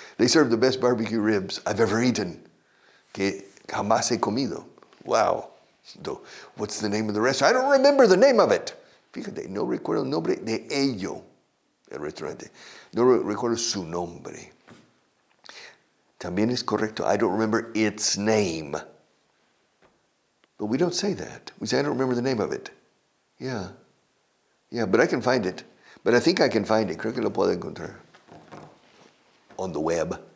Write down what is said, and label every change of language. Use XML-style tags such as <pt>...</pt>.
<en>They serve the best barbecue ribs I've ever eaten.</en> <es>Que jamás he comido.</es> <en>Wow. What's the name of the restaurant? I don't remember the name of it.</en> <es>Fíjate, no recuerdo el nombre de ello, el restaurante. No recuerdo su nombre. También es correcto.</es> <en>I don't remember its name. But we don't say that. We say, I don't remember the name of it. Yeah, but I can find it. But I think I can find it.</en> <es>Creo que lo puedo encontrar.</es> <en>On the web.</en>